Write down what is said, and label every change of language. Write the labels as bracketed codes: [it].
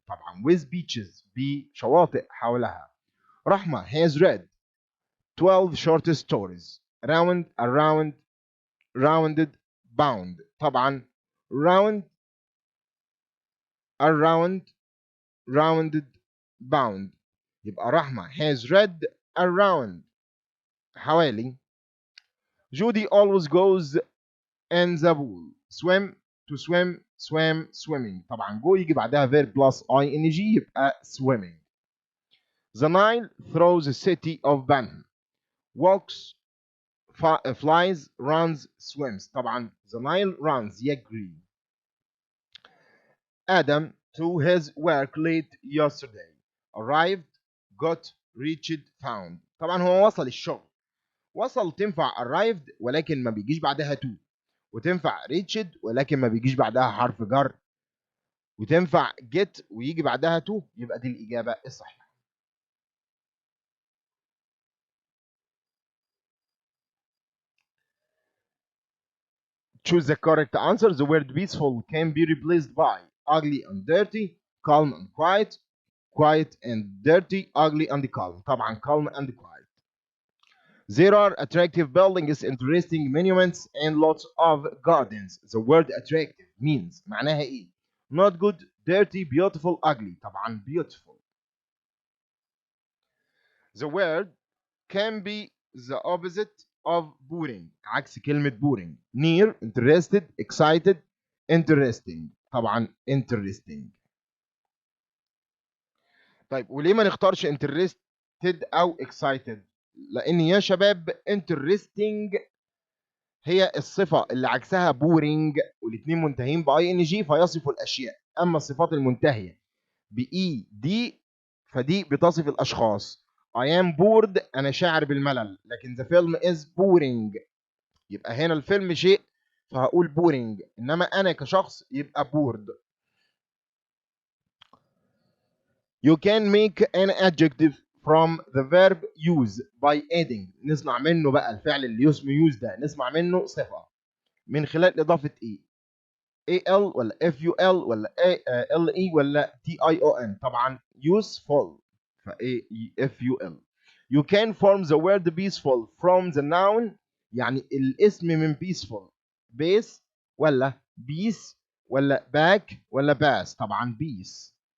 [ar] طبعا with beaches، بشواطئ حولها. [en] رحمة has read 12 short stories. Round, around, rounded, bound. طبعا round, around, rounded, bound. يبقى رحمة has read around، حوالي. Judy always goes in the pool. Swim, to swim, swam, swimming. [ar] طبعا go يجي بعدها verb plus ing، يبقى swimming. [en] The Nile throws the city of Banham. Walks, flies, runs, swims. طبعا the Nile runs، يجري. Adam to his work late yesterday. Arrived, got, reached, found. [ar] طبعا هو وصل الشغل. وصل تنفع arrived ولكن ما بيجيش بعدها to، وتنفع reached ولكن ما بيجيش بعدها حرف جر، وتنفع get ويجي بعدها to، يبقى دي الإجابة الصحيحة. [en] Choose the correct answer. The word peaceful can be replaced by ugly and dirty, calm and quiet, quiet and dirty, ugly and calm. طبعا calm and quiet. There are attractive buildings, interesting monuments, and lots of gardens. The word attractive means [ar] معناها ايه؟ [en] Not good, dirty, beautiful, ugly. طبعا beautiful. The word can be the opposite of boring. [ar] عكس كلمة boring. [en] Near, interested, excited, interesting. [ar] طبعا interesting. طيب وليه ما نختارش interested أو excited؟ لأن يا شباب interesting هي الصفة اللي عكسها بورينج، والاثنين منتهين باي ان جي فيصف الاشياء. اما الصفات المنتهية باي دي فدي بتصف الاشخاص. [en] I am bored [ar] انا شاعر بالملل، لكن [en] the film is boring [ar] يبقى هنا الفيلم شيء فهقول boring، انما انا كشخص يبقى bored. [en] You can make an adjective from the verb use by adding. [ar] نصنع منه بقى الفعل اللي اسمه use ده، نصنع منه صفة من خلال إضافة إيه؟ AL ولا FUL ولا LE ولا TION. طبعا useful ف FUL. [en] You can form the word peaceful from the noun، [ar] يعني الاسم من [en] peaceful. base ولا peace ولا back ولا pass. طبعا peace.